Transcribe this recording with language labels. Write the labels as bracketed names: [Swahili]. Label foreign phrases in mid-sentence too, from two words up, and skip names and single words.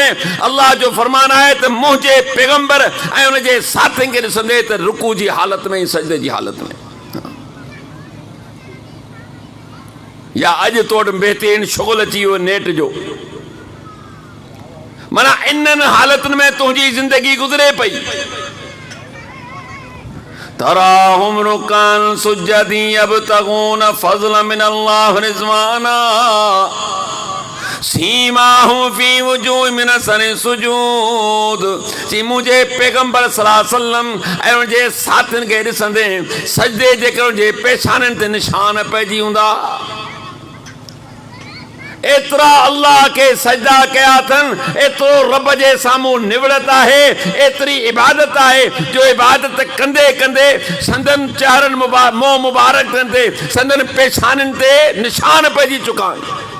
[Sindhi] अल्लाह जो फरमान आहे त मुंहिंजे पैगंबर ऐं उन जे साथियुनि खे ॾिसंदे त रुकू जी हालत में, सजदे जी हालत में। या अॼु तो वटि बहितरीन शुगल अची वियो नेट जो, माना इन्हनि हालतुनि में तुंहिंजी ज़िंदगी गुज़रे पई। [Arabic] تراهم ركعا سجدا يبتغون فضلا من الله ورضوانا سيماهم في وجوههم من أثر السجود. [Sindhi] जी मुंहिंजे पैगंबर [Arabic] صلى الله عليه وسلم [Sindhi] ऐं उनजे साथियुनि खे ॾिसंदे सजदे जेके उनजे पेशाननि ते निशान पइजी हूंदा। एतिरा अल्लाह के सजदा कया अथनि, एतिरो रब जे साम्हूं निवड़त आहे, एतिरी इबादत आहे जो इबादत कंदे कंदे संदन चेहरनि मुंहुं मुबारकनि ते, संदन पेशाननि ते निशान पइजी चुका आहिनि।